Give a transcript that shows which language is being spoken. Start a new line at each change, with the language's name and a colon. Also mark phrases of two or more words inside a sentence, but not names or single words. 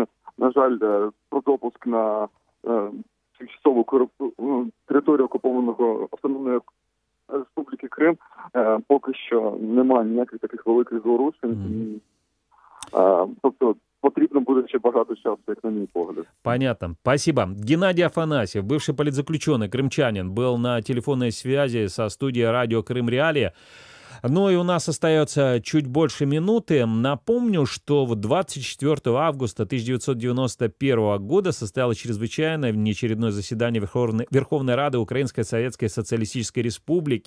Ukrainian: На жаль, про допуск на тимчасову територію окупованого Автономної Республіки Крим поки що немає ніяких таких великих зворушень. Тобто потрібно буде ще багато часу, як на мій погляд.
Russian: Понятно. Спасибо. Геннадий Афанасьев, бывший политзаключенный, крымчанин, был на телефонной связи со студией радио «Крым Реалии». Ну и у нас остается чуть больше минуты. Напомню, что 24 августа 1991 года состоялось чрезвычайное внеочередное заседание Верховной Рады Украинской Советской Социалистической Республики.